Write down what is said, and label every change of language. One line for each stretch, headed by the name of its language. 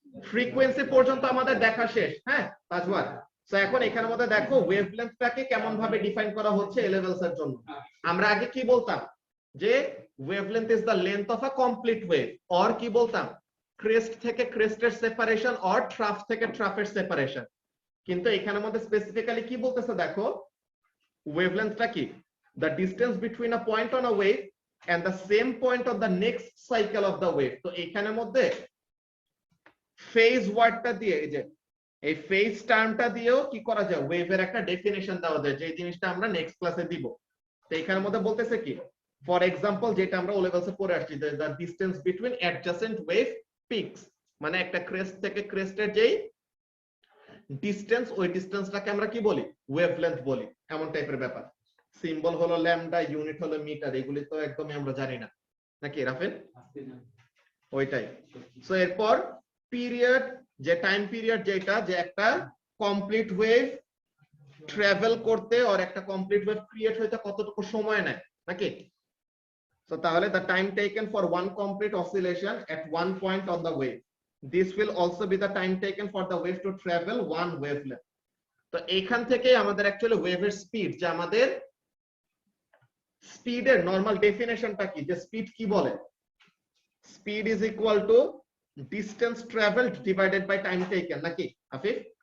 Bangla: Frequency পর্যন্ত আমাদের দেখা শেষ, হ্যাঁ তাজওয়ার। সো এখন এখানের মধ্যে দেখো ওয়েভলেন্থটাকে কেমন ভাবে ডিফাইন করা হচ্ছে এ লেভেলস এর জন্য। আমরা আগে কি বলতাম যে
English: wavelength is the length of a complete wave,
Bangla: or কি বলতাম ক্রেস্ট থেকে ক্রেস্টের সেপারেশন অর ট্রাফ থেকে ট্রাফের সেপারেশন। কিন্তু এখানের মধ্যে স্পেসিফিক্যালি কি বলতেছে দেখো, ওয়েভলেন্থটা কি
English: the distance between a point on a wave and the same point of the next cycle of the wave।
Bangla: তো এখানের মধ্যে ফেজ ওয়ার্ডটা দিয়ে এই যে এই ফেজ টার্মটা দিয়েও কি করা যায় ওয়েভের একটা ডেফিনেশন দেওয়া যায়, যে জিনিসটা আমরা নেক্সট ক্লাসে দিব। তো এখানের মধ্যে বলতেছে কি, ফর এক্সাম্পল যেটা আমরা ও লেভেলসে পড়ে আসছি,
English: the distance between adjacent wave peaks,
Bangla: মানে একটা ক্রেস্ট থেকে ক্রেস্টের যেই ডিসটেন্স, ওই ডিসটেন্সটাকে আমরা কি বলি ওয়েভলেন্থ বলি, এমন টাইপের ব্যাপার। সিম্বল হলো ল্যামডা, ইউনিট হলো মিটার, এগুলি তো একদমই আমরা জানি না নাকি রাফেল, ওইটাই। সো এরপর পিরিয়ড, যে টাইম পিরিয়ড যেটা, যে একটা কমপ্লিট ওয়েভ ট্রাভেল করতে আর একটা কমপ্লিট ওয়েভ ক্রিয়েট হইতে কতটুকু সময় নেয় নাকি।
English: So তাহলে the time taken for one complete oscillation at one point on the wave, this will also be the time taken for the wave to travel one wavelength।
Bangla: তো এইখান থেকে আমাদের অ্যাকচুয়ালি ওয়েভের স্পিড, যে আমাদের স্পিডের নরমাল ডেফিনেশনটা কি, যে স্পিড কি বলে,
English: speed is equal to distance travelled divided by time taken
Bangla: নাকি আফিফ।